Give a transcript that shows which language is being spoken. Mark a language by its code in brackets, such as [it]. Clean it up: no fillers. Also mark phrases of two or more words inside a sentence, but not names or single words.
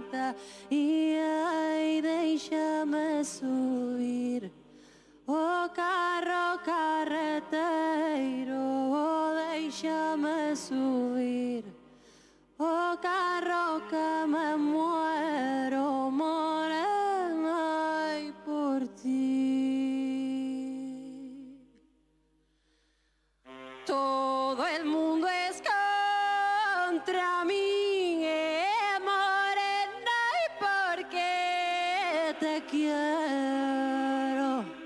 [pt] e ai deixa-me subir. O carro carreteiro, deixa-me subir. O carro [es] que me muero, [pt] morei por ti. [es] Todo el mundo es contra mí, morena, y porque te quiero.